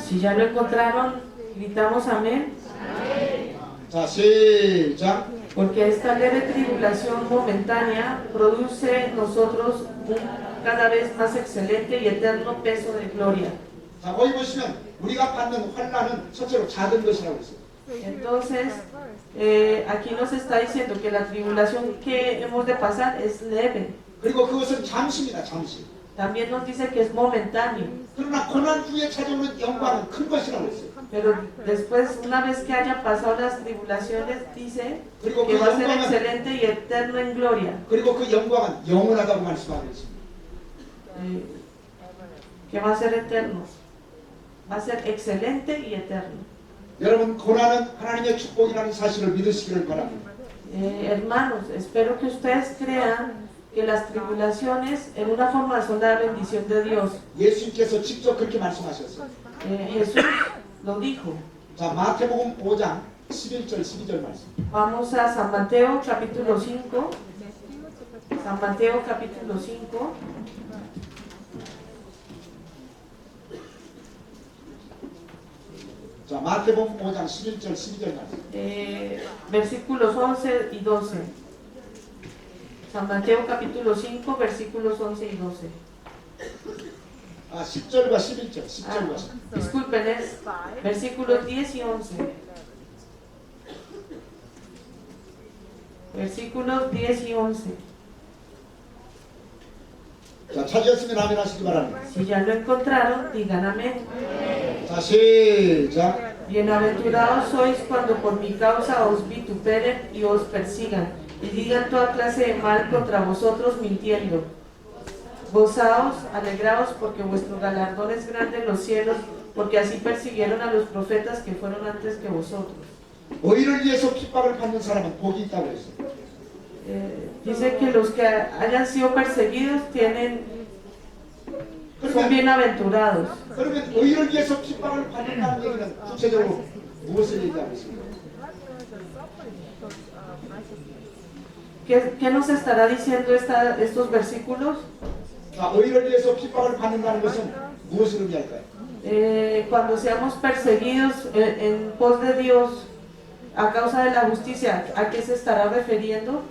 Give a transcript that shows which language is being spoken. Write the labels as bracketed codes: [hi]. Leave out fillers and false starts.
[es] Si ya lo encontraron, gritamos amén. [ko] 자, 시작. [es] Porque esta leve tribulación momentánea produce en nosotros un cada vez más excelente y eterno peso de gloria. [ko] 자, 거기 보시면 우리가 받는 환난은 첫째로 작은 것이라고 했어요. [es] Entonces, aquí nos está diciendo que la tribulación que hemos de pasar es leve. [ko] 그리고 그것은 잠시입니다. 잠시. [es] También nos dice que es momentáneo. [ko] 그러나 고난 후에 찾아오는 영광은 큰 것이라고 했어요. [es] Pero después, una vez que hayan pasado las tribulaciones, dice [ko] 그리고 [es] que [ko] 그 [es] va a ser [ko] 영광은 [es] excelente y eterno en gloria. [ko] 그리고 그 영광은 영원하다고 말씀하고 있습니다. [es] Que va a ser eterno. Va a ser excelente y eterno. [ko] 여러분 고난은 하나님의 축복이라는 사실을 믿으시기를 바랍니다. [es] Hermanos, espero que ustedes crean que las tribulaciones en una forma son la bendición de Dios. [ko] 예수님께서 직접 그렇게 말씀하셨어요. [es] Jesús lo dijo. [ko] 자, 마태복음 5장 11절 12절 말씀. [es] Vamos a San Mateo capítulo 5. San Mateo capítulo 5. [ko] 자, 마태복음 5장 11절 12절 말씀. [es] Versículos 11 y 12. San Mateo capítulo 5, versículos 11 y 12. [ko] 아, 10절과 11절. 10절과 11절. [es] Disculpen, es versículos 10 y 11. Versículos 10 y 11. [ko] 자, 찾으셨으면 아멘 하시기 바랍니다. [es] Si ya lo encontraron, digan amén. [ko] 자, 시작. [es] Bienaventurados sois cuando por mi causa os vituperen y os persigan, y digan toda clase de mal contra vosotros mintiendo. Gozaos, alegraos, porque vuestro galardón es grande en los cielos, porque así persiguieron a los profetas que fueron antes que vosotros. [ko] 의를 위해서 핍박을 받는 사람은 복이 있다고 했어요. [es] Dice que los que hayan sido perseguidos son bienaventurados. [ko] 그러면 의를 위해서 핍박을 받는다는 얘기는 구체적으로 무엇을 얘기하고 있습니까? [es] ¿Qué nos estará diciendo estos versículos? [ko] 자, 의를 위해서 핍박을 받는다는 것은 무엇을 의미할까요? [es] Cuando seamos perseguidos en pos de Dios a causa de la justicia, ¿a qué se estará refiriendo?